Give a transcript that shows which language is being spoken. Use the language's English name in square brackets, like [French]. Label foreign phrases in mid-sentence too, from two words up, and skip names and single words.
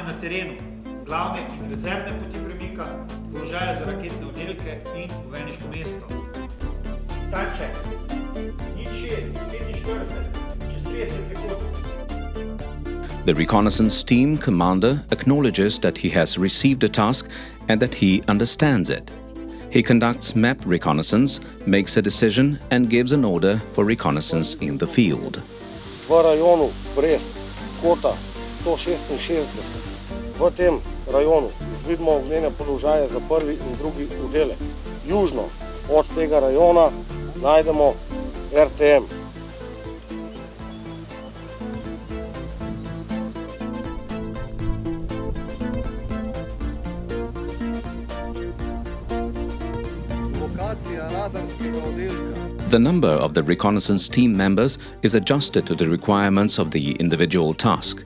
[English] The reconnaissance team commander acknowledges that he has received the task and that he understands it. He conducts map reconnaissance, makes a decision and gives an order for reconnaissance in the field. [Slovenian] V rajonu Brest, Kota 166. V tem rajonu izvidimo ognjene položaje za prvi in drugi oddelek. Južno od tega rajona najdemo RTM. [English] The number of the reconnaissance team members is adjusted to the requirements of the individual task.